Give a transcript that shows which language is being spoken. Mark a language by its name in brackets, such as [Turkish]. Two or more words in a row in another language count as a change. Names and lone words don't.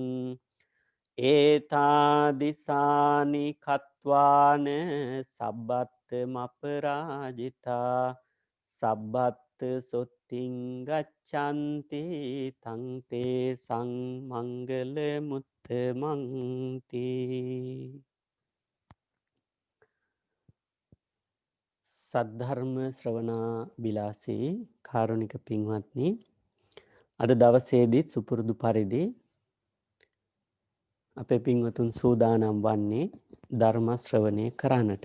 [Pali] ඒතාදිසානි කත්වාන සබ්බත්ත මපරාජිතා සබ්බත්ත සොත්තිං ගච්ඡන්ති තං තේ සංමංගල මුත්තමන්ති [Sinhala] සද්ධර්ම ශ්‍රවණා බිලාසී කාරුණික පින්වත්නි අද දවසේදීත් සුපුරුදු පරිදි අපේ පින්වතුන් සූදානම් වන්නේ ධර්ම ශ්‍රවණය කරන්නට.